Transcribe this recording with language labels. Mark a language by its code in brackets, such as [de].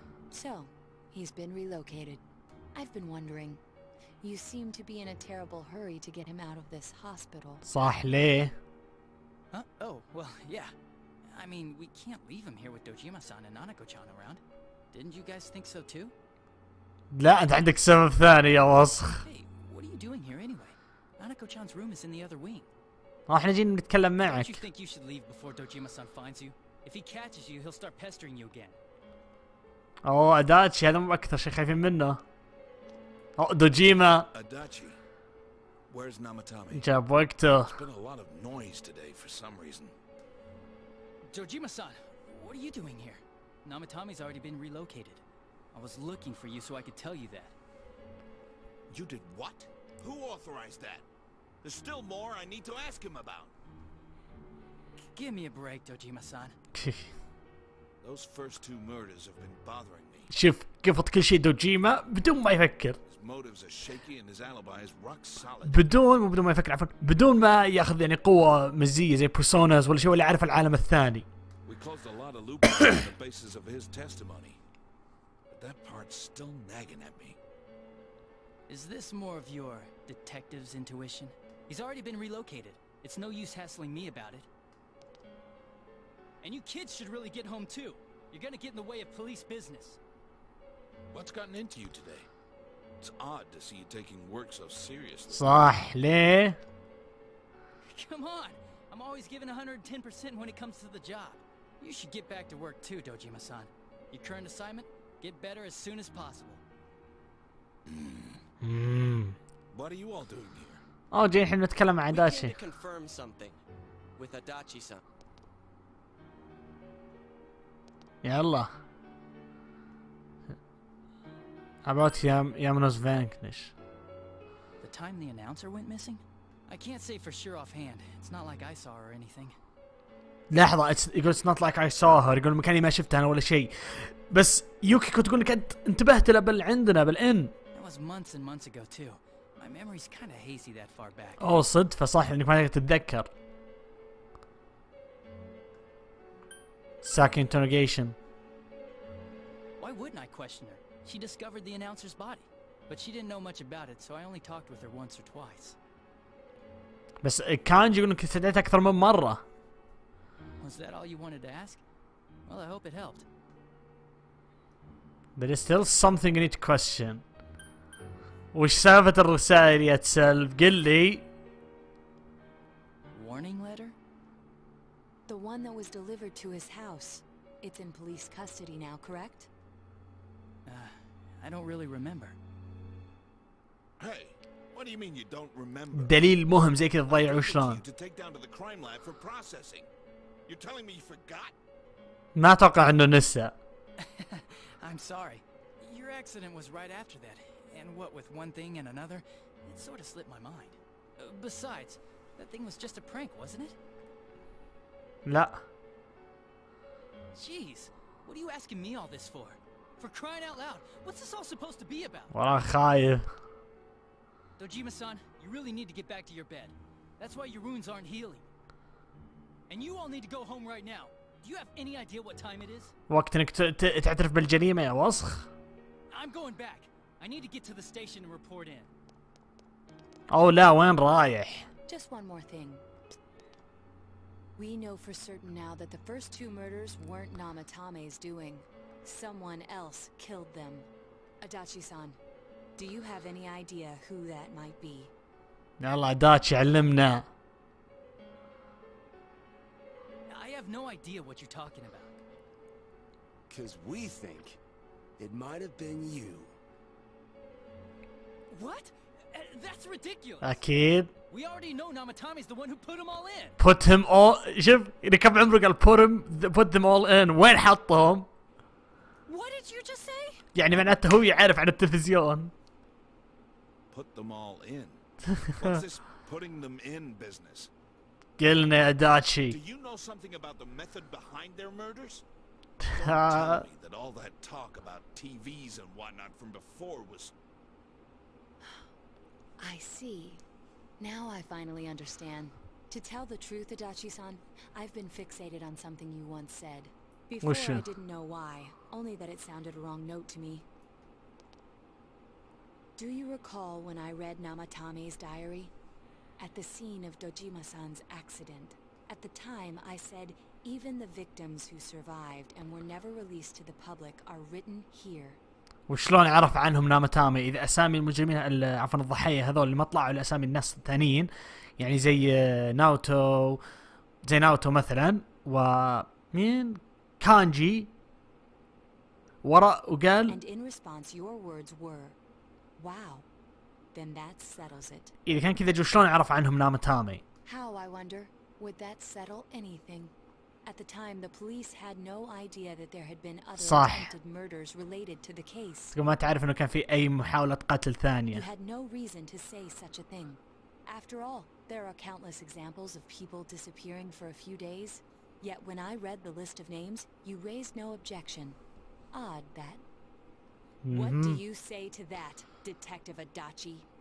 [en] So, he's been relocated. I've been wondering. You seem to be in a terrible hurry to get him out of this hospital. [ar] صح ليه؟ [en] Huh? Oh, well, yeah. I mean, we can't leave him here with Dojima-san and Nanako-chan around. Didn't you guys think so too? [ar] لا انت عندك سبب ثاني يا وسخ. [en] Hey, what are you doing here anyway? Nanako-chan's room is in the other wing. [ar] احنا جينا نتكلم [en] Don't you [ar] معك. [en] think you should leave before Dojima-san finds you? If he catches you, he'll start pestering you again. [ar] اوه اداتشي هذا مو اكثر شيء خايفين منه. اوه دوجيما [en] Adachi, where's Namatame? [ar] جاب وقته. [en] There's been a lot of noise today for some reason. Dojima-san, what are you doing here? Namatame's already been relocated. I was looking for you so I could tell you that. You did what? Who authorized that? There's still more I need to ask him about. Give me a break, Dojima-san. Those first two murders have been bothering me. [ar] شوف قفط كل شيء دوجيما بدون ما يفكر. [en] His motives are shaky and his alibi is rock solid. [ar] بدون ما يفكر عفوا بدون ما ياخذ يعني قوة مزية زي بيرسوناز ولا شيء ولا يعرف العالم الثاني. [en] We closed a lot of loopholes on the basis of his testimony. But that part's still nagging at me. Is this more of your detective's intuition? He's already been relocated. It's no use hassling me about it. And you kids should really get home too. You're gonna get in the way of police business. What's gotten into you today? It's odd to see you taking work so seriously. [ar] صح ليه؟ [en] Come on! I'm always giving 110% when it comes to the job. You should get back to work too, Dojima-san. Your current assignment? Get better as soon as possible. What are you all doing here? [ar] اوه جاي الحين نتكلم عن [en] We came [ar] اداتشي. [en] to confirm something with Adachi-san. [ar] يلا. [en] About Yamano's Vanquish. The time the announcer went missing? I can't say for sure offhand. It's not like I saw her or anything. [ar] لحظة يقول [en] it's not like I saw her، [ar] يقول مكاني ما شفتها أنا ولا شيء، بس يوكيكو تقول لك أنت انتبهت له عندنا بالإن. [en] That was months and months ago too. My memory's kind of hazy that far back. [ar] أوه صدفة صح إنك ما تقدر تتذكر. [en] Saki interrogation. Why wouldn't I question her? She discovered the announcer's body, but she didn't know much about it, so I only talked with her once or twice. [ar] بس كانجي يقول إنك استدعيت أكثر من مرة. [en] Was that all you wanted to ask? Well, I hope it helped. There is still something you need to question. [ar] وش سالفة الرسائل يا تسلف؟ قل لي. [en] Warning letter? The one that was delivered to his house. It's in police custody now, correct? I don't really remember. Hey, what do you mean you don't remember? [ar] دليل مهم زي كذا تضيعه شلون؟ [en] To take down to the crime lab for processing. You're telling me you forgot? [ar] ما أتوقع إنه نسى. [en] I'm sorry. Your accident was right after that. And what with one thing and another, it sort of slipped my mind. Besides, that thing was just a prank, wasn't it? [ar] لا. [en] Jeez, what are you asking me all this for? For crying out loud, what's this all supposed to be about? [ar] والله خايف. [en] Dojima-san, you really need to get back to your bed. That's why your wounds aren't healing. And you all need to go home right now. Do you have any idea what time it is? [ar] وقت إنك تعترف بالجريمة يا وسخ. [en] I'm going back. I need to get to the station and report in. [ar] أو لا وين رايح؟ [en] Just one more thing. We know for certain now that the first two murders weren't Namatame's doing. Someone else killed them. Adachi-san, do you have any idea who that might be? [ar] يلا داتشي علمنا. [en] I have no idea what you're talking about. 'Cause we think it might have been you. What? That's ridiculous. [ar] أكيد. [en] We already know Namatame's the one who put them all in. Put him all. [ar] شوف إذا كم عمره قال [en] put them all in. [ar] وين حطهم؟ [en] What did you just say? [ar] يعني معناته هو يعرف عن التلفزيون. [en] Put them all in. What's this putting them in business? [ar] قلنا يا داتشي. [en] Do you know something about the method behind their murders? Don't tell me that all that talk about TVs and whatnot from before was... I see. Now I finally understand. To tell the truth, Adachi-san, I've been fixated on something you once said. Before I didn't know why, only that it sounded a wrong note to me. Do you recall when I read Namatame's diary? At the scene of Dojima-san's accident. At the time, I said, even the victims who survived and were never released to the public are written here. [ar] وشلون عرف عنهم ناماتامي إذا أسامي المجرمين عفوا الضحية هذول اللي ما طلعوا لأسامي الناس الثانيين يعني زي ناوتو مثلا ومين كانجي وراء وقال [en] And in response your words were, wow, then that settles it. [ar] إذا كان كذا شلون عرف عنهم ناماتامي؟ [en] How, I wonder, would that settle anything? At the time, the police had no idea that there had been other attempted murders related to the case. [ar] ما تعرف إنه كان في أي محاولة قتل ثانية. [en] You had no reason to say such a thing. After all, there are countless examples of people disappearing for a few days. Yet when I read the list of names, you raised no objection. Odd that. What do you say to that, Detective Adachi?